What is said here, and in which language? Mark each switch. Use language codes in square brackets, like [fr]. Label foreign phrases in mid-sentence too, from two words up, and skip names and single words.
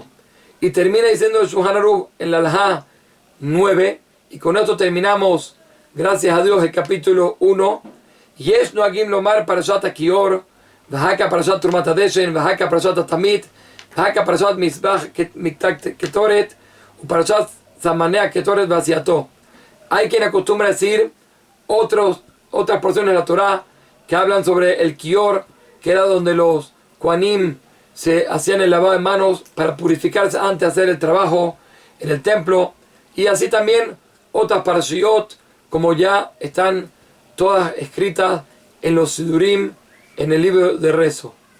[es] Y termina diciendo el Shulchan Aruch en la Alajá 9, y con esto terminamos, gracias a Dios, el capítulo 1. [he] יש נוהגים לומר פרשת כיור, והכא פרשת תרומת הדשן, והכא פרשת תמיד, והכא פרשת מזבח קטורת, פרשת סממני קטורת ועשייתה. [es] Hay quien acostumbra a decir otras porciones de la Torah que hablan sobre el Kior, que era donde los Kohanim se hacían el lavado de manos para purificarse antes de hacer el trabajo en el templo, y así también otras parashiot, como ya están todas escritas en los Sidurim, en el libro de rezo.